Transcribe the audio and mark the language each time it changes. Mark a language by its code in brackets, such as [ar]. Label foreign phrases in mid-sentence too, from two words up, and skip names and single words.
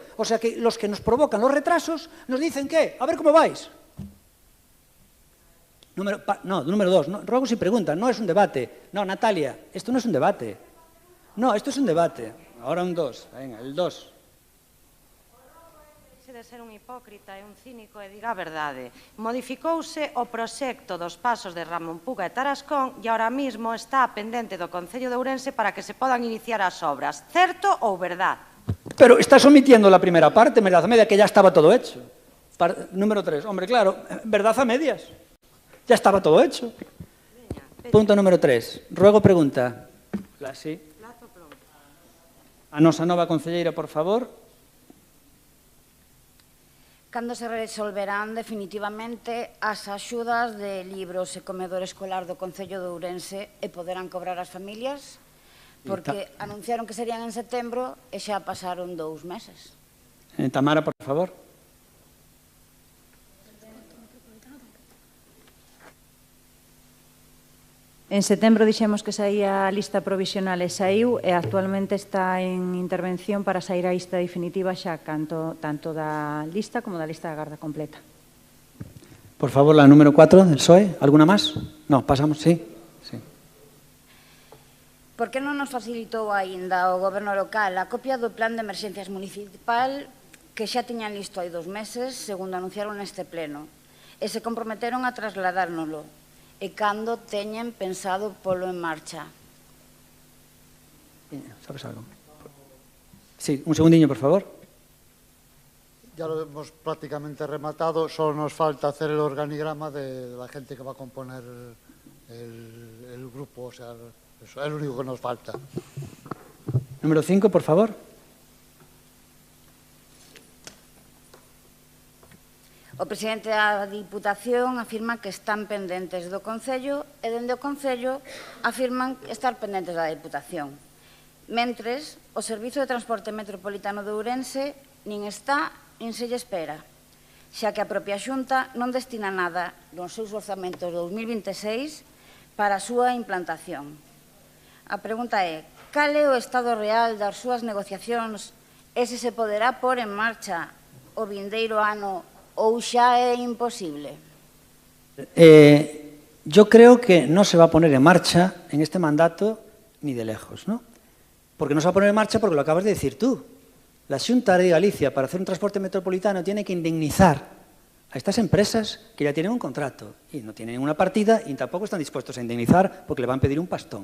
[es] O sea que los que nos provocan los retrasos nos dicen, ¿qué? A ver cómo vais. Número 2, ruego si preguntan, no es un debate. No, Natalia, esto no es un debate. No, esto es un debate. Ahora un 2, venga, el 2. [gl] De ser un hipócrita e un cínico e diga a verdade. Modificouse o proxecto dos pasos de Ramón Puga e Tarascón e [es] ahora mismo [gl] está pendente do Concello de Ourense para que se podan iniciar as obras. Certo ou verdad? [es] Pero estás omitiendo la primera parte, verdad a media, que ya estaba todo hecho. Número 3, hombre, claro, verdad a medias. Ya estaba todo hecho. Punto número 3. Ruego pregunta. Sí. [gl] A nosa nova concelleira, por favor. Cando se resolverán definitivamente as axudas de libros e comedor escolar do Concello de Ourense e poderán cobrar as familias? Porque anunciaron que serían en setembro e xa pasaron 2 meses. [es] Tamara, por favor. [gl] En setembro dixemos que saía a lista provisional e saiu e actualmente está en intervención para sair a lista definitiva xa tanto da lista como da lista da garda completa. [es] Por favor, la número 4 del PSOE. ¿Alguna más? No, pasamos, sí. [gl] Por que non nos facilitou aínda o Goberno local a copia do plan de emerxencias municipal que xa tiñan listo hai 2 meses, segundo anunciaron neste pleno, e se comprometeron a trasladárnoslo? E cando teñen pensado polo en marcha? [es] ¿Sabes algo? Sí, un segundinho, por favor. Ya lo hemos prácticamente rematado, solo nos falta hacer el organigrama de la gente que va a componer el grupo, o sea, eso es lo único que nos falta. Número 5, por favor. [gl] O presidente da Diputación afirma que están pendentes do Concello e dende o Concello afirman estar pendentes da Diputación. Mentres, o Servizo de Transporte Metropolitano de Ourense nin está nin se lle espera, xa que a propia Xunta non destina nada nos seus orzamentos de 2026 para a súa implantación. A pregunta é, cal é o estado real das súas negociacións e se se poderá pôr en marcha o vindeiro ano ou xa é imposible? [es] Yo creo que no se va a poner en marcha en este mandato ni de lejos, ¿no? Porque no se va a poner en marcha porque lo acabas de decir tú. La Xunta de Galicia, para hacer un transporte metropolitano, tiene que indemnizar a estas empresas que ya tienen un contrato y no tienen una partida y tampoco están dispuestos a indemnizar porque le van a pedir un pastón.